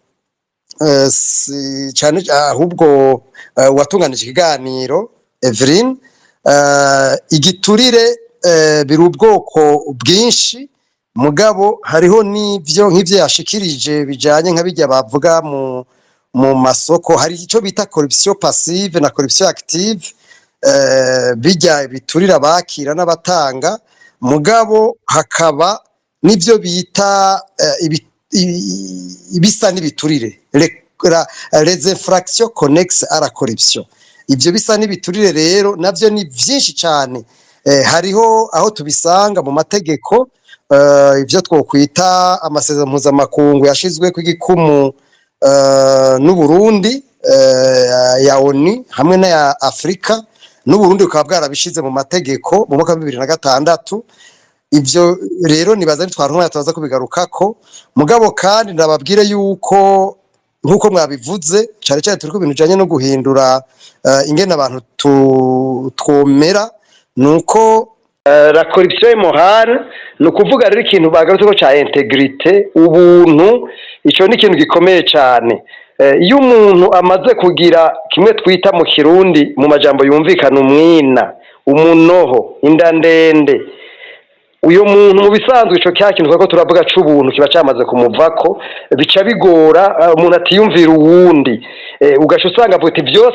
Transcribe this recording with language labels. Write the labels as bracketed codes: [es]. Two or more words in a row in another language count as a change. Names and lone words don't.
[rn] cyane ahubwo watunganije ikiganiro Evelyn igiturire biri ubwoko bwinshi mugabo hariho n'ivyo nk'ivyo yashikirije bijanye nk'abijya bavuga mu masoko hari ico bita [fr] corruption passive [rn] na corruption active bijya biturira bakira n'abatanga mugabo hakaba n'ivyo bita ibisa n'ibiturire [fr] les infractions connexes à la corruption [rn] ivyo bisa n'ibiturire rero navyo ni vyinshi cyane hariho aho tubisanga mu mategeko ivyo twokwita amasezerano mpuzamakungu yashizwe ku igikumu n'u Burundi ya ONU hamwe na ya Afrika n'u Burundi ukaba bwarabishize mu mategeko mu mwaka wa 2006 ivyo rero nibaza ntitwarumwe yataza kubigarukako mugabo kandi ndababwire yuko nkuko mwabivuze cyane cyane turi ku bintu bijanye no guhindura ingene abantu twomera nuko [fr] la corruption morale [rn] no kuvuga rero ikintu bagarutse ko ca integrite ubuntu ico ni ikintu gikomeye cyane iyo umuntu amaze kugira kimwe twita mu Kirundi mu majambo yumvikana umwina umunoho inda ndende uyo muntu mu bisanzwe ico cyakintu ko turavuga c'ubuntu kiba cyamaze kumuvako bica bigora umuntu atiyumvira uwundi ugasha usanga avuga ati byose